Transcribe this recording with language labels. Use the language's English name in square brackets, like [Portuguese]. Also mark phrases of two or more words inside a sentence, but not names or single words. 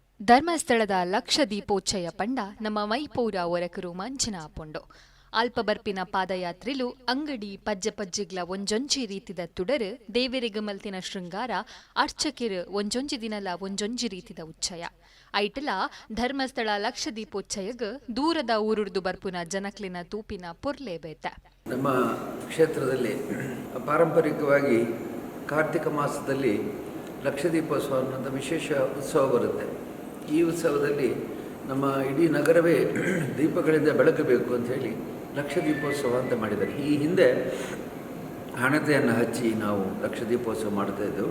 [Tulu] ಧರ್ಮಸ್ಥಳದ ಲಕ್ಷ ದೀಪೋಚ್ಚಯ ಪಂಡ ನಮ್ಮ ಮೈಪೂರ ಒರಕರು ಮಂಚನ ಪೊಂಡು ಅಲ್ಪಬರ್ಪಿನ ಪಾದಯಾತ್ರೆಲು ಅಂಗಡಿ ಪಜ್ಜೆ ಪಜ್ಜಿಗ್ಲ ಒಂಜೊಂಜಿ ರೀತಿದ ತುಡರು ದೇವೆರೆಗ ಮಲ್ತಿನ ಶೃಂಗಾರ ಅರ್ಚಕೆರು ಒಂಜೊಂಜಿ ದಿನಲ ಒಂಜೊಂಜಿ ರೀತಿದ ಉಚ್ಚಯ ಐಟಲ ಧರ್ಮಸ್ಥಳ ಲಕ್ಷ ದೀಪೋಚ್ಚಯಗ ದೂರದ ಊರುರ್ದು ಬರ್ಪುನ ಜನಕ್ಲಿನ ತೂಪಿನ ಪೊರ್ಲೆ ಬೇತೆ. [Kannada] ನಮ್ಮ ಕ್ಷೇತ್ರದಲ್ಲಿ ಪಾರಂಪರಿಕವಾಗಿ ಕಾರ್ತಿಕ ಮಾಸದಲ್ಲಿ ಲಕ್ಷದೀಪೋತ್ಸವ ಅನ್ನೋಂಥ ವಿಶೇಷ ಉತ್ಸವ ಬರುತ್ತೆ. ಈ ಉತ್ಸವದಲ್ಲಿ ನಮ್ಮ ಇಡೀ ನಗರವೇ ದೀಪಗಳಿಂದ ಬೆಳಗಬೇಕು ಅಂಥೇಳಿ ಲಕ್ಷದೀಪೋತ್ಸವ ಅಂತ ಮಾಡಿದ್ದಾರೆ. ಈ ಹಿಂದೆ ಹಣತೆಯನ್ನು ಹಚ್ಚಿ ನಾವು ಲಕ್ಷದೀಪೋತ್ಸವ ಮಾಡ್ತಾಯಿದ್ದೆವು.